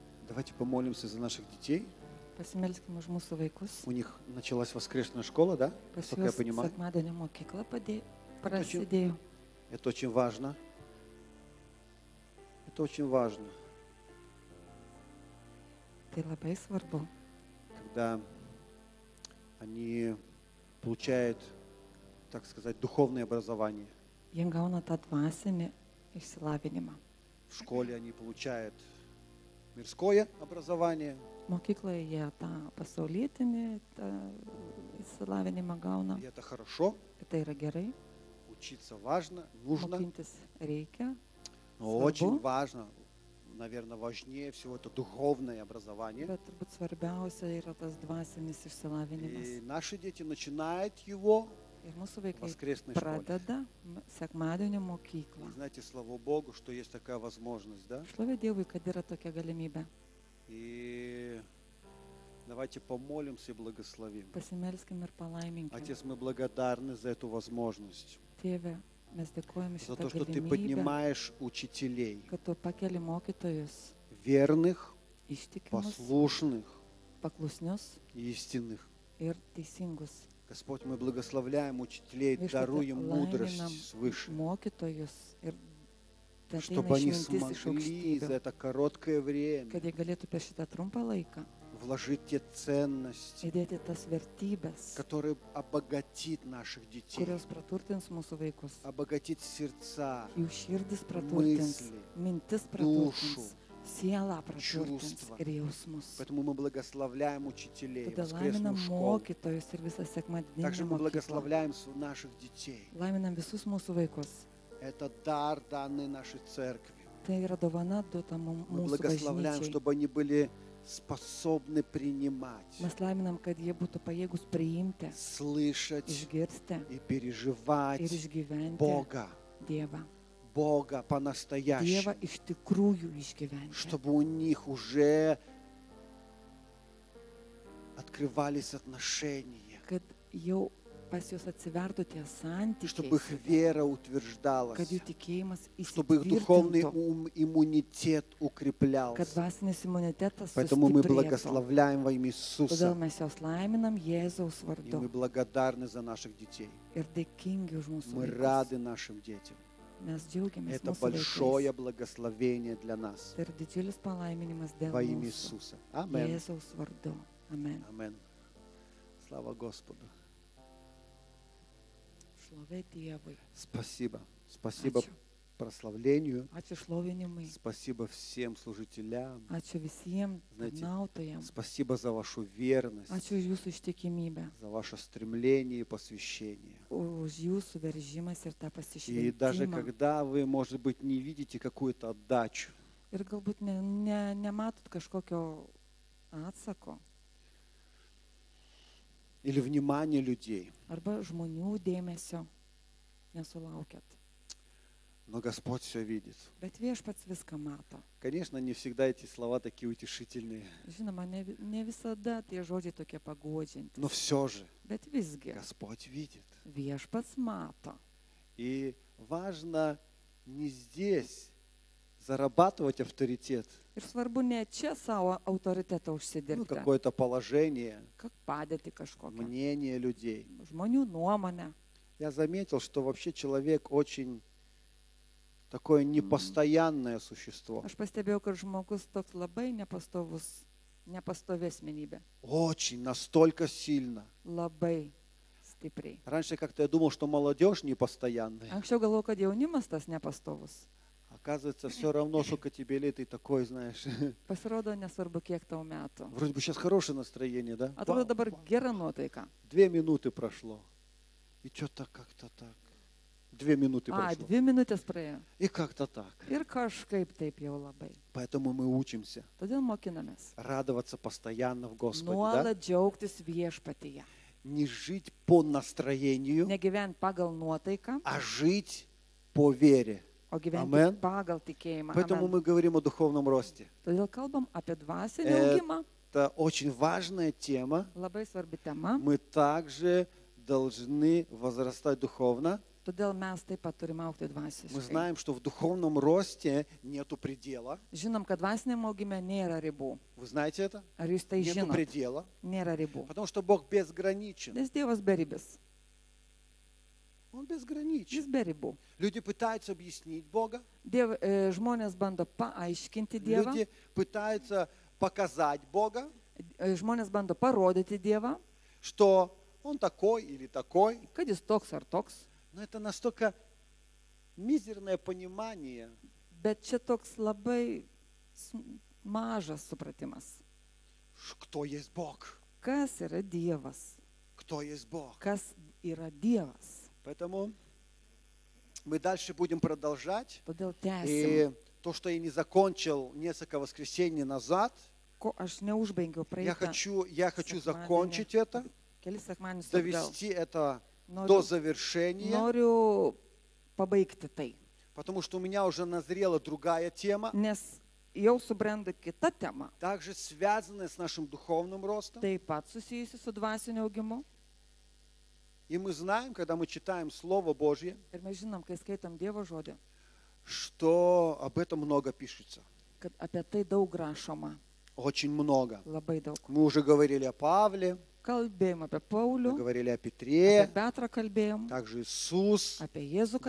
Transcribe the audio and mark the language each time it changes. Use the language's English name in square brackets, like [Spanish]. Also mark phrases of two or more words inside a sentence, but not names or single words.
[Russian] Давайте помолимся за наших детей. [Lithuanian] Pasimelskime už mūsų vaikus. [Russian] У них началась воскресная школа, да? [Lithuanian] Pas [Russian] Как я [Lithuanian] juos [Russian] понимаю. [Lithuanian] sekmadienio mokykla prasidėjo. [Russian] Это очень важно. Это очень важно, [Lithuanian] Tai labai svarbu, [Russian] когда они получают, так сказать, духовное образование. [Lithuanian] jie gauna tą dvasinį išsilavinimą. [Russian] В школе они получают мирское образование, [Lithuanian] Mokykloje jie tą pasaulietinį tą išsilavinimą gauna. [Russian] и это хорошо. [Lithuanian] Ir tai yra gerai, [Russian] Учиться важно, нужно, [Lithuanian] mokintis reikia. [Russian] но очень важно, наверное, важнее всего это духовное образование. [Lithuanian] Bet turbūt svarbiausia yra tas dvasinis išsilavinimas. [Russian] И наши дети начинают его [Lithuanian] Ir mūsų [Russian] в [Lithuanian] vaikai [Russian] воскресной школе. [Lithuanian] pradeda sekmadienio [Russian] И [Lithuanian] mokyklą. [Russian] знаете, слава Богу, что есть такая возможность, да? [Lithuanian] Šlovė Dievui, kad yra tokia galimybė. [Russian] И давайте помолимся и благословим. [Lithuanian] Pasimelskime ir palaiminkime. [Russian] Отец, мы благодарны за эту возможность, [Lithuanian] Tėve, mes dėkojame [Russian] за [Lithuanian] šitą [Russian] то, что ты [Lithuanian] galimybę, [Russian] поднимаешь учителей, [Lithuanian] kad tu pakeli mokytojus [Russian] верных, [Lithuanian] ištikimus, [Russian] послушных [Lithuanian] paklusnius [Russian] и истинных. [Lithuanian] ir teisingus. [Russian] Господь, мы благословляем учителей, [Lithuanian] Viešpatie, [Russian] даруем [Lithuanian] laiminam [Russian] мудрость свыше, [Lithuanian] mokytojus ir te ateina [Russian] чтобы они [Lithuanian] išmintis iš [Russian] смогли за [Lithuanian] aukštybių, [Russian] это короткое время [Lithuanian] kad jie galėtų per šitą trumpą laiką [Russian] вложить те ценности, [Lithuanian] įdėti tas vertybės, [Russian] которые обогатит наших детей, [Lithuanian] kurios praturtins mūsų vaikus. [Russian] обогатит сердца, [Lithuanian] Jų širdis praturtins, [Russian] мысли, [Lithuanian] mintis [Russian] душу, [Lithuanian] praturtins, sielą praturtins [Russian] чувства. [Lithuanian] ir jausmus. [Russian] Поэтому мы благословляем учителей, [Lithuanian] Tada [Russian] воскресную [Lithuanian] laiminam [Russian] школу. [Lithuanian] mokytojus ir visą sekmadieninę [Russian] Также мы [Lithuanian] mokyklą. [Russian] благословляем наших детей. [Lithuanian] Laiminam visus mūsų vaikus. [Russian] Это дар, данный нашей церкви. [Lithuanian] Tai yra dovana duota [Russian] Мы [Lithuanian] mūsų [Russian] благословляем, [Lithuanian] bažnyčiai. [Russian] чтобы они были способны принимать, [Lithuanian] Mes laiminam, kad jie būtų pajėgus priimti, [Russian] слышать [Lithuanian] išgirsti [Russian] и [Lithuanian] ir [Russian] переживать [Lithuanian] išgyventi [Russian] Бога, [Lithuanian] Dievą. [Russian] Бога [Lithuanian] Dievą [Russian] по-настоящему, [Lithuanian] iš tikrųjų išgyventi. [Russian] чтобы у них уже открывались отношения, [Lithuanian] Kad jau pas juos atsivertų tie [Russian] чтобы [Lithuanian] santykiai, [Russian] их вера утверждалась, [Lithuanian] kad jų tikėjimas [Russian] чтобы их духовный [Lithuanian] įsitvirtintų, [Russian] иммунитет [Lithuanian] kad [Russian] укреплялся. [Lithuanian] dvasinis imunitetas [Russian] Поэтому мы [Lithuanian] sustiprėtų. [Russian] благословляем во имя [Lithuanian] Todėl [Russian] Иисуса. [Lithuanian] mes jos laiminam Jėzaus [Russian] И мы [Lithuanian] vardu [Russian] благодарны за наших детей. [Lithuanian] ir dėkingi už mūsų [Russian] Мы [Lithuanian] vaikus. [Russian] рады нашим детям. [Lithuanian] Mes džiaugiamės [Russian] Это [Lithuanian] mūsų [Russian] большое [Lithuanian] vaikais. [Russian] благословение для нас. [Lithuanian] Tai yra didžiulis palaiminimas dėl [Russian] Во имя [Lithuanian] mūsų. [Russian] Иисуса. Аминь. [Lithuanian] Jėzaus vardu. Amen. [Russian] Аминь. Слава Господу. [Lithuanian] Šlovė Dievui. [Russian] Спасибо. Спасибо [Lithuanian] Ačiū. [Russian] прославлению. [Lithuanian] Ačiū šlovinimui. [Russian] Спасибо всем служителям. [Lithuanian] Ačiū visiems [Russian] Знаете, [Lithuanian] tarnautojams. [Russian] Спасибо за вашу верность, [Lithuanian] Ačiū už jūsų ištikimybę, [Russian] за ваше стремление и посвящение. [Lithuanian] už jūsų veržimas ir tą [Russian] И даже [Lithuanian] pasišventimą. [Russian] когда вы, может быть, не видите какую-то отдачу, [Lithuanian] Ir galbūt nematot kažkokio atsako [Russian] или внимание людей. [Lithuanian] arba žmonių dėmesio nesulaukėt. [Russian] Но Господь все видит. [Lithuanian] Bet viešpats viską mato. [Russian] Конечно, не всегда эти слова такие утешительные, [Lithuanian] Žinoma, ne visada tie žodžiai tokie pagodžiantys. [Russian] но все же [Lithuanian] Bet visgi [Russian] Господь видит. [Lithuanian] viešpats mato. [Russian] И важно не здесь зарабатывать авторитет, [Lithuanian] Ir svarbu ne čia savo autoritetą [Russian] ну, [Lithuanian] užsidirbti, [Russian] какое-то положение, [Lithuanian] kad padėti kažkokią [Russian] мнение людей. [Lithuanian] žmonių nuomonę. [Russian] Я заметил, что вообще человек очень такое непостоянное существо. [Lithuanian] Aš pastebėjau, kad žmogus toks labai nepastovi asmenybė. [Russian] Очень, настолько сильно. [Lithuanian] Labai stipriai. [Russian] Раньше как-то я думал, что молодежь непостоянная. [Lithuanian] Anksčiau galvojau, kad jaunimas tas nepastovus. [Russian] Оказывается, все равно, сколько тебе лет, и такой, знаешь. [Lithuanian] Pasirodo, nesvarbu, kiek tau metų. [Russian] Вроде бы сейчас хорошее настроение, да? [Lithuanian] Atrodo, dabar gera nuotaika. [Russian] 2 минуты прошло. И что-то как-то так. 2 минуты A, прошло. [Lithuanian] 2 minutės praėjo. [Russian] И как-то так. [Lithuanian] Ir kažkaip taip jau labai. [Russian] Поэтому мы учимся [Lithuanian] Todėl mokinamės. [Russian] радоваться постоянно в Господе, да? [Lithuanian] Nuolat džiaugtis viešpatyje. [Russian] Не жить по настроению, [Lithuanian] Negyventi pagal nuotaiką, [Russian] а жить по вере. [Lithuanian] o gyventi Amen. pagal tikėjimą. [Russian] Поэтому Amen. мы говорим о духовном росте. [Lithuanian] Todėl kalbam apie dvasinį Э, augimą. [Russian] Это очень важная тема. [Lithuanian] Labai svarbi tema. [Russian] Мы также должны возрастать духовно. [Lithuanian] Todėl mes taip pat turime augti [Russian] Мы [Lithuanian] dvasiškai. [Russian] знаем, что в духовном росте нету предела. [Lithuanian] Žinom, kad dvasiniam augime nėra ribų. [Russian] Вы знаете это? [Lithuanian] Ar jūs tai [Russian] Нету [Lithuanian] žinote? [Russian] предела. [Lithuanian] Nėra ribų. [Russian] Потому что Бог безграничен. [Lithuanian] Nes Dievas beribis. [Russian] Он безграничен. [Lithuanian] Jis beribų. [Russian] Люди пытаются объяснить Бога. [Lithuanian] Žmonės bando paaiškinti Dievą. [Russian] Люди пытаются показать Бога, [Lithuanian] Žmonės bando parodyti Dievą, [Russian] что Он такой или такой. [Lithuanian] kad jis toks ar toks. [Russian] Но это настолько мизерное понимание, [Lithuanian] Bet čia toks labai mažas supratimas. [Russian] кто есть Бог. [Lithuanian] Kas yra Dievas? [Russian] Кто есть Бог. [Lithuanian] Kas yra Dievas? [Russian] Поэтому мы дальше будем продолжать. [Lithuanian] Todėl tęsim. [Russian] И то, что я не закончил несколько воскресений назад, [Lithuanian] Ko aš neužbaigiau [Russian] я [Lithuanian] praeitą [Russian] хочу [Lithuanian] sekmadienį. [Russian] закончить это, [Lithuanian] Kelis sekmanius atgal. [Russian] довести это до [Lithuanian] Noriu, [Russian] завершения, [Lithuanian] noriu pabaigti tai, [Russian] потому что у меня уже назрела другая тема, [Lithuanian] nes jau subrendo kita tema, [Russian] также связанная с нашим духовным ростом. [Lithuanian] taip pat susijusi su dvasiniu augimu. [Russian] И мы знаем, когда мы читаем Слово Божье, [Lithuanian] Ir mes žinom, kai skaitom Dievo žodį, [Russian] что об этом много пишется. [Lithuanian] kad apie tai daug rašoma, [Russian] Очень много. [Lithuanian] labai daug. [Russian] Мы уже говорили о Павле, [Lithuanian] Kalbėjom apie [Russian] мы [Lithuanian] Paulių, [Russian] говорили о [Lithuanian] apie [Russian] Петре, [Lithuanian] Petrą kalbėjom, [Russian] также Иисус [Lithuanian] apie Jėzų kalbėjom,